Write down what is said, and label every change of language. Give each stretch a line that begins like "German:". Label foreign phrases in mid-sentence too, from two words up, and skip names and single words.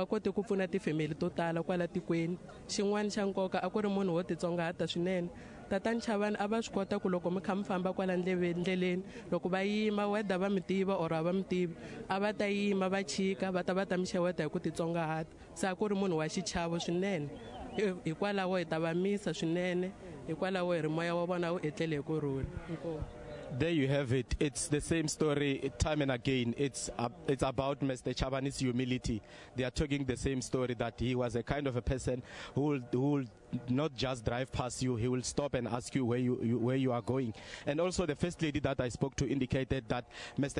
Tsonga: kote ku pfuna tifemeli to tala kwala tikweni xin'wana xa nkoka a ku ri munhu wo titsongahata swinene tatani Chabane a va swi kota ku loko mi kha mi famba kwala ndleleni loko va yima weda va mi tiva or a va mi tivi a va ta yima va chika va ta mi xeweta hi ku titsongahata se a ku ri munhu wa xichavo swinene hikwalaho hi ta va misa swinene hikwalaho hi ri moya wa vona wu etlele hi kurhula.
English: There you have it. It's the same story time and again. It's about Mr. Chabane's humility. They are talking the same story, that he was a kind of a person who will not just drive past you, he will stop and ask you where you are going. And also the first lady that I spoke to indicated that Mr.